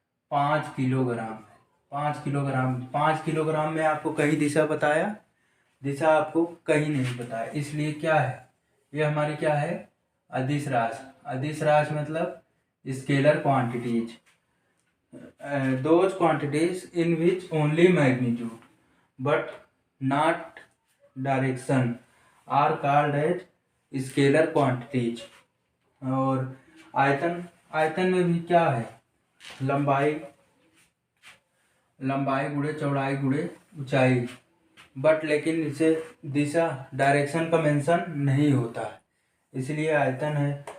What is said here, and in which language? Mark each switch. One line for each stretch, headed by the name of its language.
Hindi: 5 kilogram है। 5 kilogram, 5 kilogram में आपको कहीं दिशा बताया? दिशा आपको कहीं नहीं बताया। इसलिए क्या है? ये हमारी क्या है? अदिश राशि। अदिश राशि मतलब scalar quantities.
English: Those quantities in which only magnitude but not direction are called as scalar quantities।
Hindi: और आयतन, आयतन में भी क्या है? लंबाई, लंबाई गुणे चौड़ाई गुणे ऊंचाई। बट लेकिन इसे दिशा, डायरेक्शन का मेंशन नहीं होता है, इसलिए आयतन है।